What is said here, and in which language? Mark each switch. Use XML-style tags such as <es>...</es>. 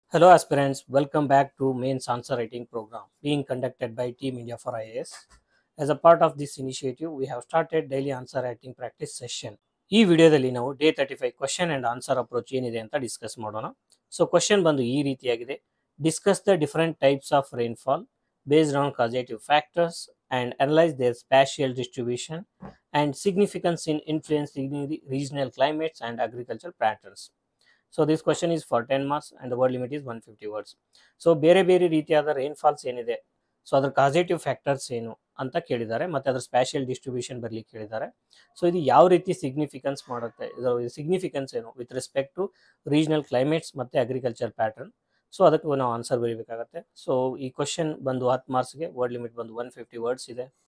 <en>Hello aspirants, welcome back to Mains Answer Writing Program being conducted by Team India for IAS. As a part of this initiative, we have started daily answer writing practice session.</en> <kn>ಈ ವಿಡಿಯೋದಲ್ಲಿ ನಾವು day 35 question and answer approach ಏನಿದೆ ಅಂತ discuss ಮಾಡೋಣ. So question ಬಂದು ಈ ರೀತಿಯಾಗಿದೆ.</kn> <en>Discuss the different types of rainfall based on causative factors and analyze their spatial distribution and significance in influencing the regional climates and agricultural patterns. So this question is for 10 marks and the word limit is 150 words.</en> <kn>So ಬೇರೆ ಬೇರೆ ರೀತಿಯಾದ ರೈನ್ಫಾಲ್ಸ್ ಏನಿದೆ, so ಅದ್ರ ಕಾಸೇಟಿವ್ factors ಏನು ಅಂತ ಕೇಳಿದ್ದಾರೆ, ಮತ್ತು ಅದ್ರ ಸ್ಪ್ಯಾಷಿಯಲ್ ಡಿಸ್ಟ್ರಿಬ್ಯೂಷನ್ ಬರಲಿಕ್ಕೆ ಕೇಳಿದ್ದಾರೆ. ಸೊ ಇದು ಯಾವ ರೀತಿ ಸಿಗ್ನಿಫಿಕೆನ್ಸ್ ಮಾಡುತ್ತೆ, ಇದರ ಸಿಗ್ನಿಫಿಕೆನ್ಸ್ ಏನು</kn> <en>with respect to regional climates</en> <kn>ಮತ್ತು ಅಗ್ರಿಕಲ್ಚರ್ ಪ್ಯಾಟರ್ನ್. ಸೊ ಅದಕ್ಕೆ ನಾವು ಆನ್ಸರ್ ಬರೀಬೇಕಾಗತ್ತೆ. ಸೊ ಈ ಕ್ವಶನ್ ಬಂದು 10 ಮಾರ್ಕ್ಸ್ಗೆ, ವರ್ಡ್ ಲಿಮಿಟ್ ಬಂದು 150 ವರ್ಡ್ಸ್ ಇದೆ.</kn>